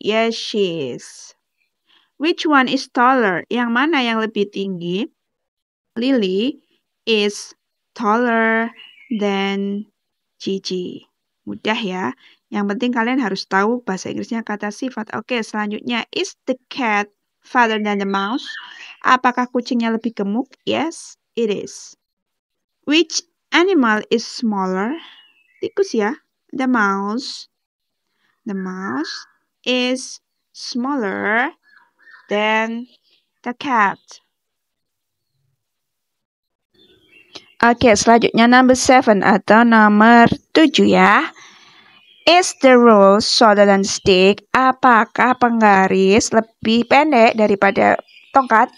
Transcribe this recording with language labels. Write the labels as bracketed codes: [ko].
[en] Yes, she is. Which one is taller? [id] Yang mana yang lebih tinggi? [en] Lily is taller than Cici. [id] Mudah ya. Yang penting kalian harus tahu bahasa Inggrisnya kata sifat. Oke, selanjutnya. [en] Is the cat fatter than the mouse? [id] Apakah kucingnya lebih gemuk? [en] Yes, it is. Which animal is smaller? [id] Tikus ya. [en] The mouse. The mouse is smaller than the cat. [id] Oke, selanjutnya number 7 atau nomor 7 ya. [en] Is the rule shorter than stick? [id] Apakah penggaris lebih pendek daripada tongkat?